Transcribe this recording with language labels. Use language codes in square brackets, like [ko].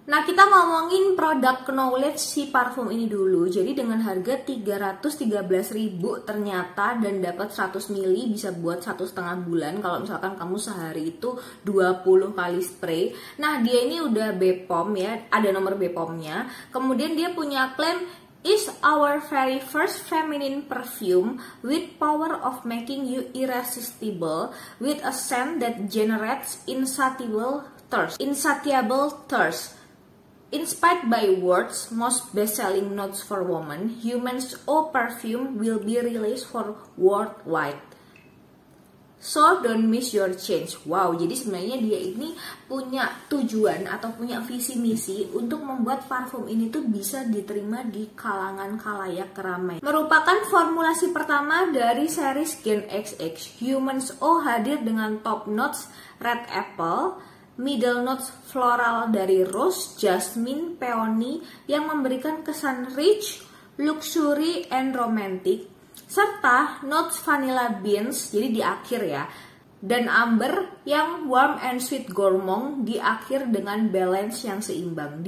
[id] Nah, kita ngomongin produk knowledge si parfum ini dulu. Jadi dengan harga 313.000 ternyata dan dapat 100 ml bisa buat 1,5 bulan kalau misalkan kamu sehari itu 20 kali spray. Nah, dia ini udah BPOM ya, ada nomor BPOM-nya. Kemudian dia punya klaim [en] is our very first feminine perfume with power of making you irresistible with a scent that generates insatiable thirst. Inspired by world's most best-selling notes for women, Human's Eau perfume will be released for worldwide. So don't miss your change. [id] Wow, jadi sebenarnya dia ini punya tujuan atau punya visi misi untuk membuat parfum ini tuh bisa diterima di kalangan khalayak ramai. Merupakan formulasi pertama dari series Gen XX. Human's Eau hadir dengan top notes red apple, middle notes floral dari rose, jasmine, peony yang memberikan kesan [en] rich, luxury, and romantic, [id] serta notes vanilla beans, jadi di akhir ya, dan amber yang [en] warm and sweet gourmand [id] di akhir dengan balance yang seimbang.